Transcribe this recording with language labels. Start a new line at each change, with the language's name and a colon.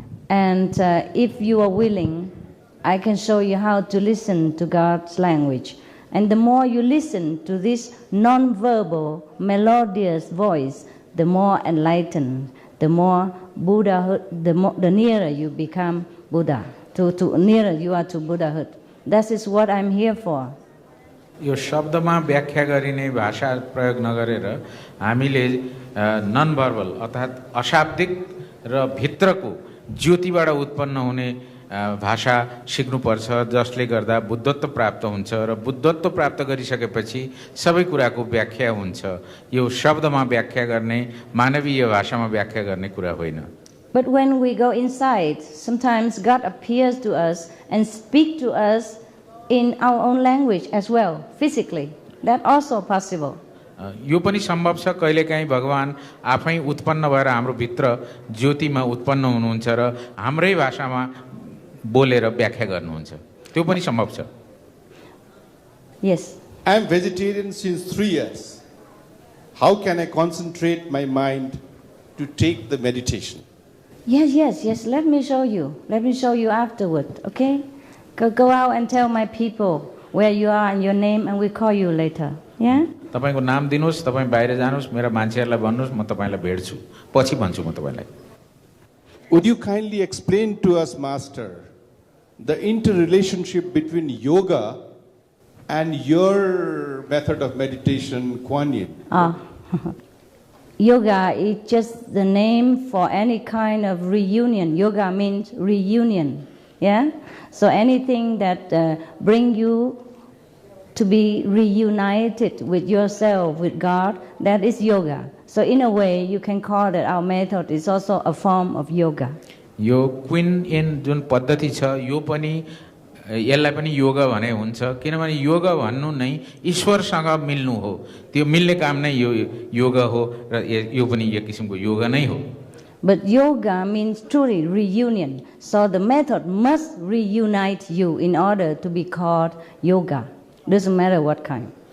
English: And if you are willing, I can show you how to listen to God's language. And the more you listen to this non-verbal, melodious voice, the more enlightened, the more Buddhahood, the nearer you become Buddha, to nearer you are to Buddhahood. That is what I'm here for.
Nepali: यो शब्दमा व्याख्या गरिने भाषा प्रयोग नगरेर हामीले non verbal अर्थात् अशाब्दिक र भित्रको ज्योतिबाट उत्पन्न हुने भाषा सिक्नुपर्छ, जसले गर्दा बुद्धत्व प्राप्त हुन्छ र बुद्धत्व प्राप्त गरिसकेपछि सबै कुराको व्याख्या हुन्छ। यो शब्दमा व्याख्या गर्ने, मानवीय भाषामा व्याख्या गर्ने कुरा होइन।
English: But when we go inside, sometimes God appears to us and speak to us in our own language as well, physically. That also possible.
Nepali: यो पनि सम्भव छ, कहिलेकाहीँ भगवान आफै उत्पन्न भएर हाम्रो भित्र ज्योतिमा उत्पन्न हुनुहुन्छ र हाम्रै भाषामा बोलेर व्याख्या गर्नुहुन्छ। त्यो पनि सम्भव छ।
English: Yes. I am vegetarian since 3 years. How can I concentrate my mind to take the meditation? Yes. Let me show you. Let me show you afterward, okay? Go out and tell my people where you are and your name, and we call you later. Yeah?
Nepali: तपाईको नाम दिनुस्, तपाईं बाहिर जानुस्, मेरा मान्छेहरुलाई भन्नुस्, म तपाईलाई भेट्छु, पछि भन्छु म तपाईलाई।
English: Would you kindly explain to us, Master, the interrelationship between yoga and your method of meditation, Kuan Yin? Yoga is just the name for any kind of reunion. Yoga means reunion. Yeah? So anything that bring you to be reunited with yourself, with God, that is yoga. So in a way, you can call that our method is also a form of yoga.
Nepali: यो queen in जुन पद्धति छ, यो पनि यसलाई पनि योगा भने हुन्छ, किनभने योगा भन्नु नै ईश्वरसँग मिल्नु हो। त्यो मिल्ने काम नै यो योगा हो र यो पनि एक किसिमको योगा नै हो।
English: But yoga means truly reunion. So the method must reunite you in order to be called yoga. Doesn't matter what kind.